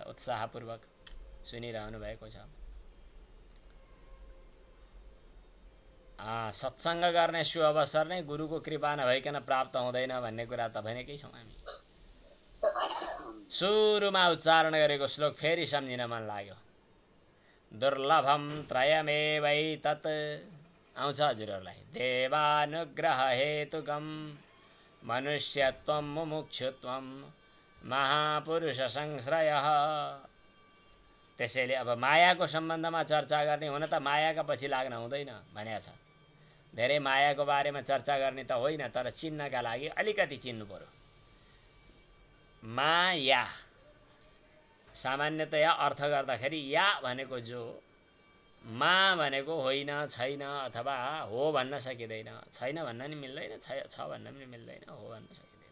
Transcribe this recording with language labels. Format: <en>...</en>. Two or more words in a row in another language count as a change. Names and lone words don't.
<ne>उत्साहपूर्वक सुनिरहनु भएको छ। सत्सङ्ग गर्ने सु अवसर नै गुरुको कृपा नभइकन प्राप्त हुँदैन भन्ने कुरा त भनेकै छौँ हामी। सुरुमा उच्चारण गरेको श्लोक फेरि सम्झिन मन लाग्यो।</ne> <sa>दुर्लभम त्रयमेवैतत्</sa> <ne>आउँछ हजुरहरूलाई।</ne> <sa>देवानुग्रह हेतुकम मनुष्यत्वम मुमुक्षुत्वम महापुरुष संश्रयः।</sa> <ne>त्यसैले अब मायाको सम्बन्धमा चर्चा गर्ने हुन त मायाका पछि लाग्न हुँदैन भनेको छ। धेरै मायाको बारेमा चर्चा गर्ने त होइन तर चिन्नका लागि अलिकति चिन्नु पर्यो। माया सामान्यतया अर्थ गर्दाखेरि या भनेको जो, मा भनेको होइन छैन अथवा हो भन्न सकिँदैन, छैन भन्न नि मिल्दैन, छ भन्न पनि मिल्दैन, हो भन्न सकिँदैन।</ne>